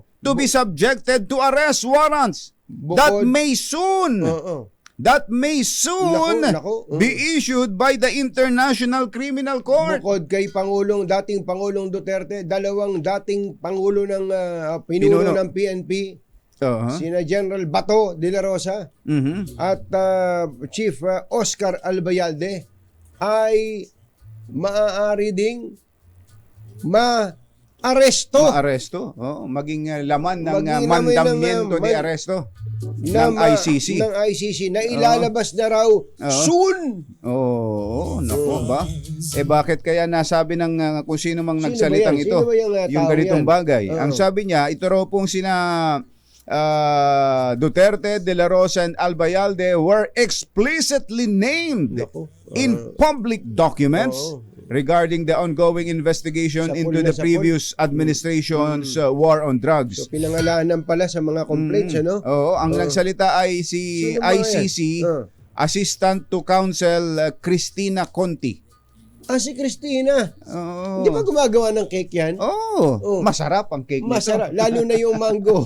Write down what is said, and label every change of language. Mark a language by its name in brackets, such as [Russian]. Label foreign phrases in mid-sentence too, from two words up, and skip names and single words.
[English] to be subjected to arrest warrants that may soon [Filipino] Nako. [English] be issued by the International Criminal Court. [Filipino] Bukod kay dating Pangulong Duterte, dalawang dating Pangulo ng Pinuno ng PNP, sina General Bato de la Rosa at Chief Oscar Albayalde ay maaari ding maaresto. Maging laman ng Maging laman mandamiento ng, [Spanish] de aresto [Filipino] ng ICC. Ng ICC na ilalabas na raw soon. Nako ba? Bakit kaya nasabi ng kung sino mang Sino nagsalitang ba yan? ito Sino ba yung tao ganitong yan? bagay? Ang sabi niya, ito raw pong sina Duterte, [English] De La Rosa and Albayalde were explicitly named in public documents regarding the ongoing investigation into the previous administration's war on drugs. [Filipino] So pinangalanan pala sa mga complaints, ano? Ang nagsalita ay si Sino ba yan? [English] ICC Assistant to Counsel Cristina Conti. [Filipino] Si Cristina. Di ba gumagawa ng cake yan? Masarap ang cake nito. Masarap. Lalo na yung mango.